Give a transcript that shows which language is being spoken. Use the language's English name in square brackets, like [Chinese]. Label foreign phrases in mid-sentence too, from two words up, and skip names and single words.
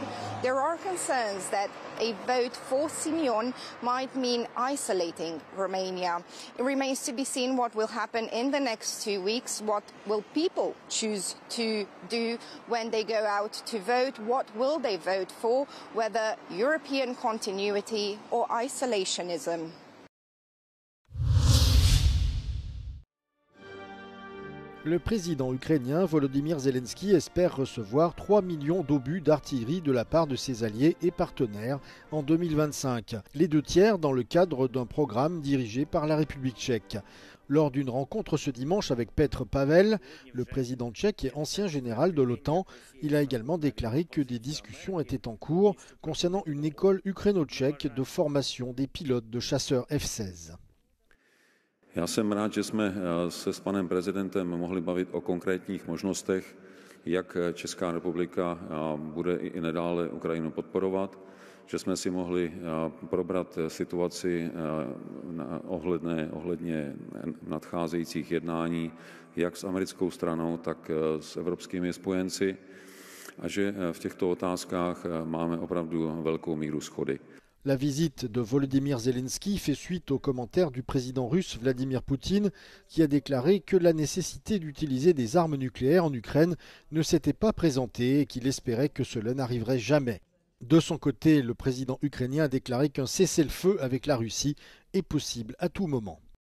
[English] There are concerns that a vote for Simeon might mean isolating Romania. It remains to be seen what will happen in the next 2 weeks. What will people choose to do when they go out to vote? What will they vote for? Whether European continuity or isolationism. [French] Le président ukrainien Volodymyr Zelensky espère recevoir 3 millions d'obus d'artillerie de la part de ses alliés et partenaires en 2025, les 2 tiers dans le cadre d'un programme dirigé par la République tchèque. Lors d'une rencontre ce dimanche avec Petr Pavel, le président tchèque et ancien général de l'OTAN, il a également déclaré que des discussions étaient en cours concernant une école ukraino-tchèque de formation des pilotes de chasseurs F-16. [Czech] Já jsem rád, že jsme se s panem prezidentem mohli bavit o konkrétních možnostech, jak Česká republika bude i nadále Ukrajinu podporovat, že jsme si mohli probrat situaci ohledně nadcházejících jednání jak s americkou stranou, tak s evropskými spojenci a že v těchto otázkách máme opravdu velkou míru shody. [French] La visite de Volodymyr Zelensky fait suite aux commentaires du président russe Vladimir Poutine qui a déclaré que la nécessité d'utiliser des armes nucléaires en Ukraine ne s'était pas présentée et qu'il espérait que cela n'arriverait jamais. De son côté, le président ukrainien a déclaré qu'un cessez-le-feu avec la Russie est possible à tout moment.